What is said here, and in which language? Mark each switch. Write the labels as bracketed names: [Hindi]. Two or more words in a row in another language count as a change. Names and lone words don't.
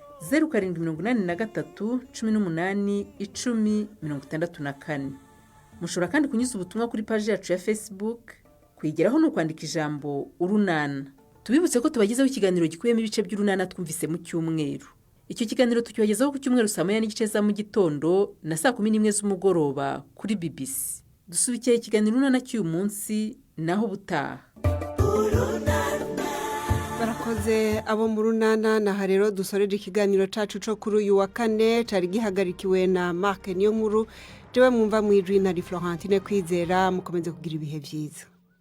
[Kinyarwanda] 0783181064 mushobora kandi kunyuza ubutumwa kuri page yacu ya Facebook kuyigeraho no kwandika ijambo urunana tubibutse ko tubagezaho ikiganiro gikuyemo ibice by'urunana twumvise mu cyumweru icyo kiganiro tukibagezaho ku cyumweru saa 9:30 za mu gitondo na saa 11 z'umugoroba kuri BBC dusubikiye ikiganiro urunana cy'uyu munsi naho butaha [Rundi] barakoze abo mu runana naha rero dusoreje ikiganiro cacu co kuri uyu wa kane cari gihagarikiwe na Mark Niyonkuru jewe mwumva mwijwi na Florentine Kwizera mukomeze kugira ibihe byiza.